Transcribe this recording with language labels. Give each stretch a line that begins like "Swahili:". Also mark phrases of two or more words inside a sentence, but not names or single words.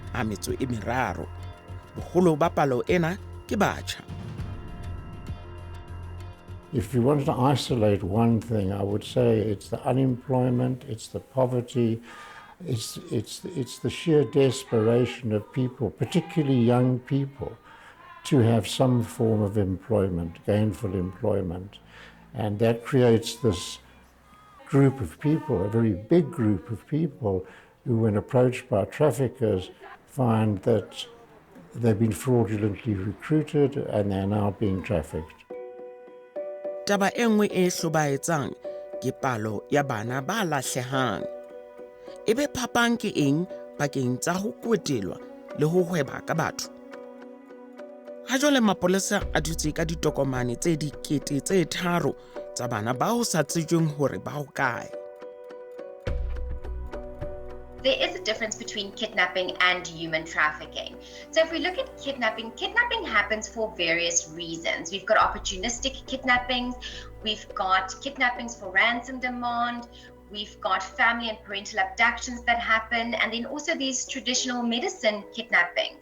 Southern Sotho: Boholo ba palo ena ke batjha.
English: If you wanted to isolate one thing, I would say it's the unemployment, it's the poverty, it's the sheer desperation of people, particularly young people, to have some form of employment, gainful employment. And that creates this group of people, a very big group of people, who, when approached by traffickers, find that they've been fraudulently recruited and they're now being trafficked.
Southern Sotho: Taba e nngwe e hlobaetsang ke palo ya bana ba lahlehang. Ebe phapang ke eng pakeng tsa ho kwetelwa le ho hweba ka batho? Ha jwale mapolesa a dutse ka ditokomane tse 3,000 tsa bana ba ho sa tsejweng hore ba ho kae.
English: There is a difference between kidnapping and human trafficking. So if we look at kidnapping, kidnapping happens for various reasons. We've got opportunistic kidnappings, we've got kidnappings for ransom demand, We've got family and parental abductions that happen, and then also these traditional medicine kidnappings.